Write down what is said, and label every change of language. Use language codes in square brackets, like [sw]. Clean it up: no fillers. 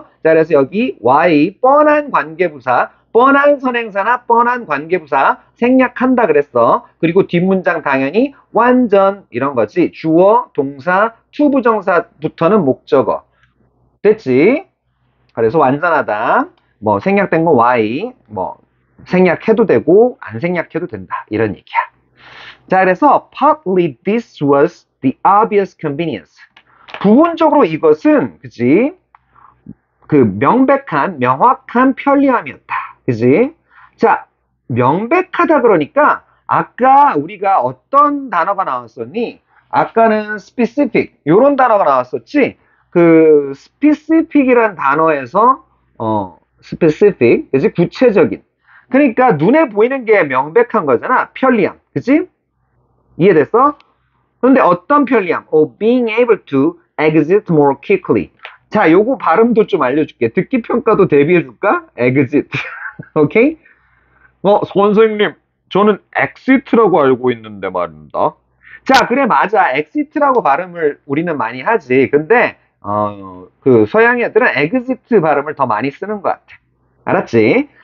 [ko] 자, 그래서 여기 Y, 뻔한 관계부사, 뻔한 선행사나 뻔한 관계부사 생략한다 그랬어. 그리고 뒷문장 당연히 완전 이런 거지. 주어, 동사, 투부정사부터는 목적어. 됐지? 그래서 완전하다. 뭐 생략된 거 Y, 뭐 생략해도 되고 안 생략해도 된다. 이런 얘기야. 자, 그래서 [en] partly this was the obvious convenience. [ko] 부분적으로 이것은 그지? 그 명확한 편리함이었다. 그지? 자, 명백하다 그러니까 아까 우리가 어떤 단어가 나왔었니? 아까는 specific 요런 단어가 나왔었지. 그 specific이란 단어에서 specific 그지? 구체적인. 그러니까 눈에 보이는 게 명백한 거잖아. 편리함. 그지? 이해됐어? 그런데 어떤 편리함? [en] being able to exit more quickly. [ko] 자, 요거 발음도 좀 알려줄게. 듣기 평가도 대비해줄까? [en] exit. 오케이? [ko] 선생님, 저는 exit라고 알고 있는데 말입니다. 자, 그래, 맞아. exit라고 발음을 우리는 많이 하지. 근데, 그 서양 애들은 exit 발음을 더 많이 쓰는 것 같아. 알았지?